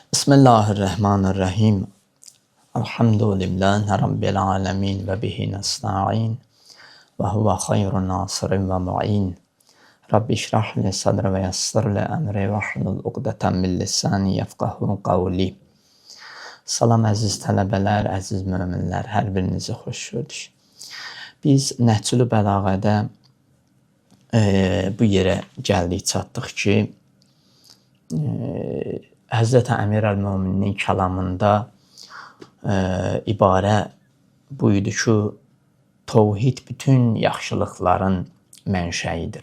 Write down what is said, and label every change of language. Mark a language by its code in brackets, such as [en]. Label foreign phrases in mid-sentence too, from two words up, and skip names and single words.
[ar] بسم الله الرحمن الرحيم. الحمد لله رب العالمين وبه نستعين. وهو خير الناصرين والمعين. رب اشرح لي صدري ويسر لي أمري واحلل عقدة من لساني يفقهوا قولي. [az] Salam əziz tələbələr, əziz möminlər, hər birinizi xoş gördük. Biz Nəhcül Bəlağədə bu yerə gəldik, çatdıq ki, Həzrəti Əmir əl-Möminin kəlamında ibarə buydu ki, təvhid bütün yaxşılıqların mənşəyidir.